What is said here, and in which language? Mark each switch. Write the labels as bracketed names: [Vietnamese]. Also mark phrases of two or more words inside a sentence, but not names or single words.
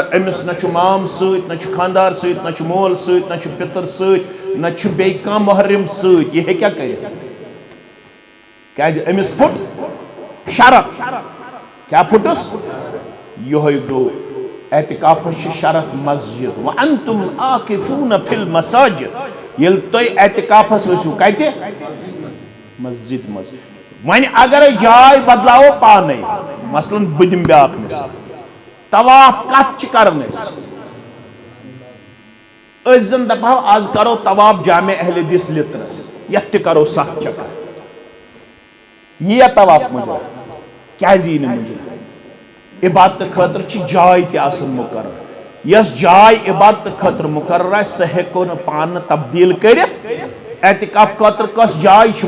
[Kashmiri] أمِس نہ چھُ مام سۭتۍ نہ چھُ خانٛدار سۭتۍ نہ چھُ مول سۭتۍ نہ چھُ پِتٕر سۭتۍ نہ چھُ بیٚیہِ کانٛہہ محرم سۭتۍ یہِ ہیٚکیٛاہ کٔرِتھ کیٛازِ أمِس پھُٹ شرط کیٛاہ پھُٹُس یِہوٚے گوٚو اعتکافس چھِ شرط مسجد [Arabic] وانتم عاکفون فی المساجد [Kashmiri] ییٚلہِ تُہۍ اعتکافس ٲسِو کتہِ مسجد منٛز وۄنۍ اگرے جاے بدلاوو پانے مثلاً بہٕ دِمہٕ بیٛاکھ مثال طواف کتھ چھِ کران أسۍ زن دپہو آز کرو طواف جامع اہل حدیث لِترس یتھ تہِ کرو 7 چکر یِیا طواف مُجرد کیٛازِ یی نہٕ مُجرد عبادتہٕ خٲطرٕ چھِ جاے تہِ آسان مُقرر یۄس جاے عبادتہٕ خٲطرٕ مُقرر آسہِ سۄ ہٮ۪کو نہٕ پانہٕ تبدیٖل کٔرِتھ اعتکاف خٲطرٕ کۄس جاے چھِ